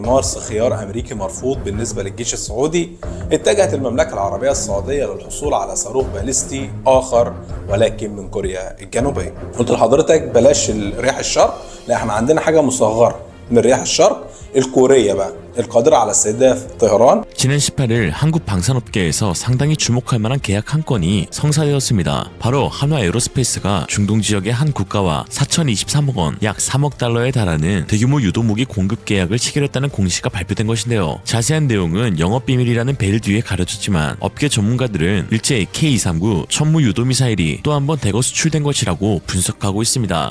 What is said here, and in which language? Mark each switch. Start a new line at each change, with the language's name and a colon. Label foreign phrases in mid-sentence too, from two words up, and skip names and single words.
Arabic: مارس خيار أمريكي مرفوض بالنسبة للجيش السعودي، اتجهت المملكة العربية السعودية للحصول على صاروخ باليستي آخر ولكن من كوريا الجنوبية. قلت لحضرتك بلاش رياح الشرق، لا احنا عندنا حاجة مصغرة من رياح الشرق الكورية بقى القادرة على استهداف طهران.
Korean: 지난 18일 한국 방산업계에서 상당히 주목할 만한 계약 한 건이 성사되었습니다. 바로 한화 에어로스페이스가 중동 지역의 한 국가와 4,023억 원, 약 3억 달러에 달하는 대규모 유도무기 공급 계약을 체결했다는 공시가 발표된 것인데요. 자세한 내용은 영업비밀이라는 벨 뒤에 가려졌지만 업계 전문가들은 일제 K239 천무 유도미사일이 또 한 번 대거 수출된 것이라고 분석하고 있습니다.